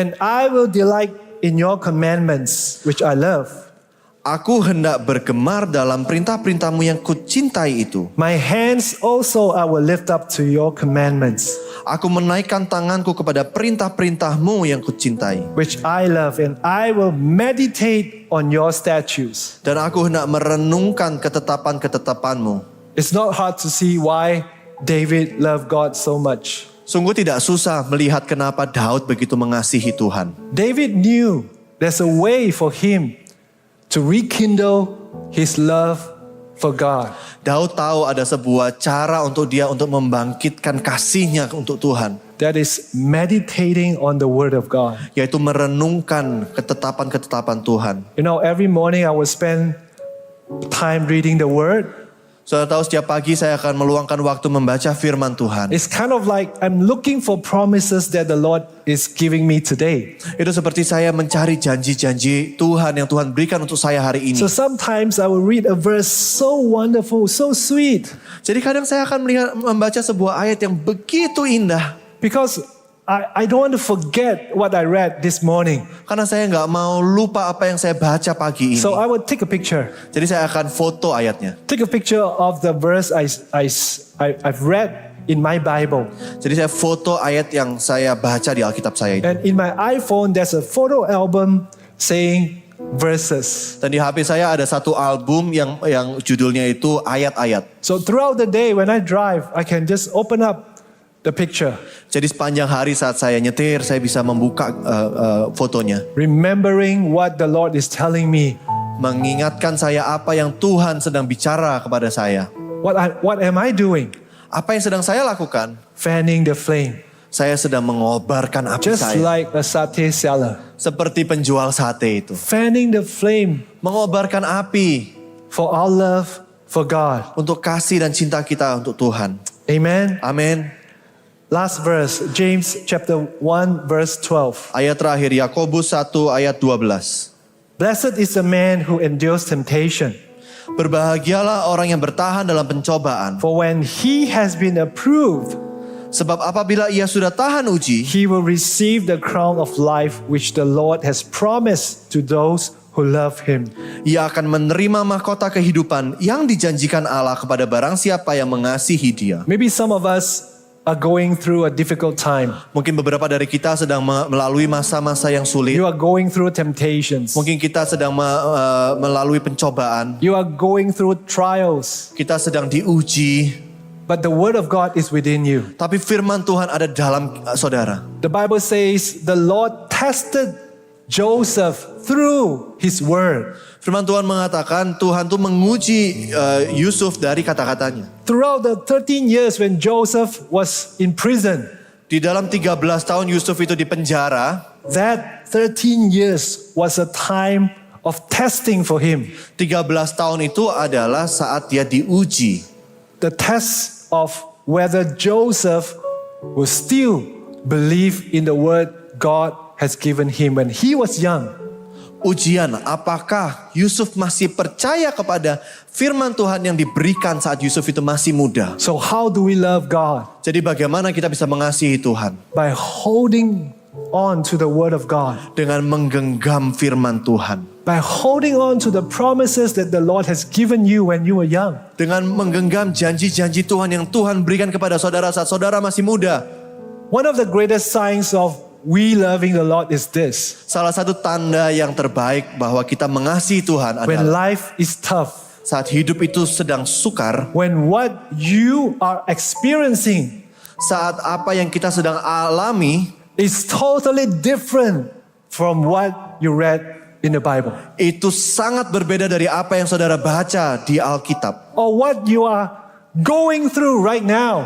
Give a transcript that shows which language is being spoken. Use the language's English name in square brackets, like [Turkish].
[English] And I will delight in your commandments, which I love. [Indonesian] Aku hendak bergemar dalam perintah-perintahmu yang kucintai itu. [English] My hands also I will lift up to your commandments, [Indonesian] Aku menaikkan tanganku kepada perintah-perintahmu yang kucintai. [English] which I love, and I will meditate on your statutes. [Indonesian] Dan aku hendak merenungkan ketetapan-ketetapanmu. [English] It's not hard to see why David loved God so much. [Indonesian] Sungguh tidak susah melihat kenapa Daud begitu mengasihi Tuhan. [English] David knew there's a way for him to rekindle his love for God. [Indonesian] Daud tahu ada sebuah cara untuk dia untuk membangkitkan kasihnya untuk Tuhan. [English] That is meditating on the Word of God. [Indonesian] Yaitu merenungkan ketetapan-ketetapan Tuhan. [English] You know, every morning I will spend time reading the Word. [Indonesian] Saudara tahu setiap pagi saya akan meluangkan waktu membaca firman Tuhan. [English] It's kind of like I'm looking for promises that the Lord is giving me today. [Indonesian] Itu seperti saya mencari janji-janji Tuhan yang Tuhan berikan untuk saya hari ini. [English] So sometimes I will read a verse so wonderful, so sweet, [Indonesian] Jadi kadang saya akan membaca sebuah ayat yang begitu indah. [English] because I don't want to forget what I read this morning. [Indonesian] Karena saya nggak mau lupa apa yang saya baca pagi ini. [English] So I will take a picture. [Indonesian] Jadi saya akan foto ayatnya. [English] Take a picture of the verse I've read in my Bible. [Indonesian] Jadi saya foto ayat yang saya baca di Alkitab saya itu. [English] And in my iPhone, there's a photo album saying verses. [Indonesian] Dan di HP saya ada satu album yang judulnya itu ayat-ayat. [English] So throughout the day when I drive, I can just open up the picture, [Indonesian] Jadi sepanjang hari saat saya nyetir, saya bisa membuka fotonya. [English] remembering what the Lord is telling me. [Indonesian] Mengingatkan saya apa yang Tuhan sedang bicara kepada saya. [English] What am I doing? [Indonesian] Apa yang sedang saya lakukan? [English] Fanning the flame. [Indonesian] Saya sedang mengobarkan api [English] Just [Indonesian] saya. [English] like a satay seller. [Indonesian] Seperti penjual sate itu. [English] Fanning the flame [Indonesian] Mengobarkan api [English] for our love for God. [Indonesian] untuk kasih dan cinta kita untuk Tuhan. [English] Amen. [Indonesian] Amin. [English] Last verse, James chapter 1 verse 12. [Indonesian] Ayat terakhir Yakobus 1 ayat 12. [English] Blessed is the man who endures temptation, [Indonesian] Berbahagialah orang yang bertahan dalam pencobaan. [English] for when he has been approved, [Indonesian] Sebab apabila ia sudah tahan uji, [English] he will receive the crown of life which the Lord has promised to those who love him. [Indonesian] ia akan menerima mahkota kehidupan yang dijanjikan Allah kepada barang siapa yang mengasihi Dia. [English] Maybe some of us are going through a difficult time. [Indonesian] Mungkin beberapa dari kita sedang melalui masa-masa yang sulit. [English] You are going through temptations. [Indonesian] Mungkin kita sedang melalui pencobaan. [English] You are going through trials. [Indonesian] Kita sedang diuji. [English] But the word of God is within you. [Indonesian] Tapi firman Tuhan ada dalam saudara. [English] The Bible says the Lord tested Joseph through his word. [Indonesian] Firman Tuhan mengatakan Tuhan tuh menguji Yusuf dari kata-katanya. [English] Throughout the 13 years when Joseph was in prison, [Indonesian] Di dalam 13 tahun Yusuf itu di penjara, [English] that 13 years was a time of testing for him. [Indonesian] 13 tahun itu adalah saat dia diuji. [English] The test of whether Joseph will still believe in the word God has given him when he was young. [Indonesian] Ujian, apakah Yusuf masih percaya kepada firman Tuhan yang diberikan saat Yusuf itu masih muda? [English] So how do we love God? [Indonesian] Jadi bagaimana kita bisa mengasihi Tuhan? [English] By holding on to the word of God. [Indonesian] Dengan menggenggam firman Tuhan. [English] By holding on to the promises that the Lord has given you when you were young. [Indonesian] Dengan menggenggam janji-janji Tuhan yang Tuhan berikan kepada saudara saat saudara masih muda. [English] One of the greatest signs of we loving the Lord is this. [Indonesian] Salah satu tanda yang terbaik bahwa kita mengasihi Tuhan [English] When [Indonesian] adalah [English] life is tough, [Indonesian] saat hidup itu sedang sukar, [English] when what you are experiencing [Indonesian] saat apa yang kita sedang alami [English] is totally different from what you read in the Bible. [Indonesian] itu sangat berbeda dari apa yang saudara baca di Alkitab. [English] Or what you are going through right now